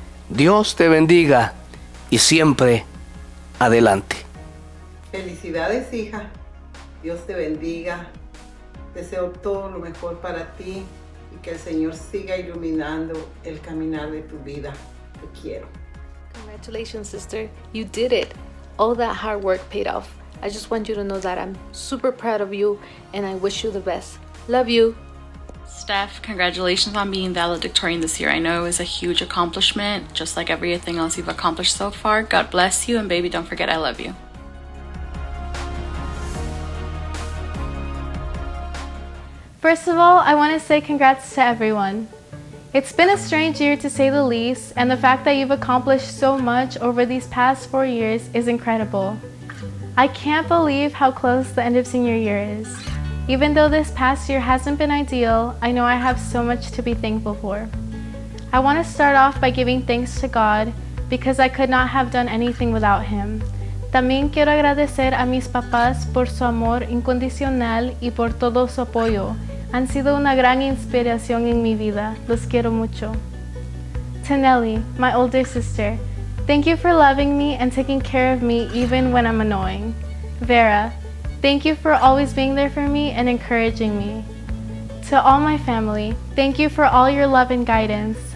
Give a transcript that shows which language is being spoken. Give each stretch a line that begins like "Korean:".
Spanish: Dios te bendiga y siempre adelante. Felicidades, hija. Dios te bendiga. Deseo todo lo mejor para ti y que el Señor siga iluminando el caminar de tu vida. Te quiero.
English: Congratulations, sister. You did it. All that hard work paid off. I just want you to know that I'm super proud of you and I wish you the best. Love you. Steph, congratulations on being valedictorian this year. I know it was a huge accomplishment, just like everything else you've accomplished so far. God bless you, and baby, don't forget I love you. First of all, I want to say congrats to everyone. It's been a strange year to say the least, and the fact that you've accomplished so much over these past 4 years is incredible. I can't believe how close the end of senior year is. Even though this past year hasn't been ideal, I know I have so much to be thankful for. I want to start off by giving thanks to God because I could not have done anything without Him.
Spanish: También quiero agradecer a mis papás por su amor incondicional y por todo su apoyo. Han sido una gran inspiración en mi vida. Los quiero mucho.
English: To Nelly, my older sister, thank you for loving me and taking care of me even when I'm annoying. Vera, Thank you for always being there for me and encouraging me. To all my family, thank you for all your love and guidance.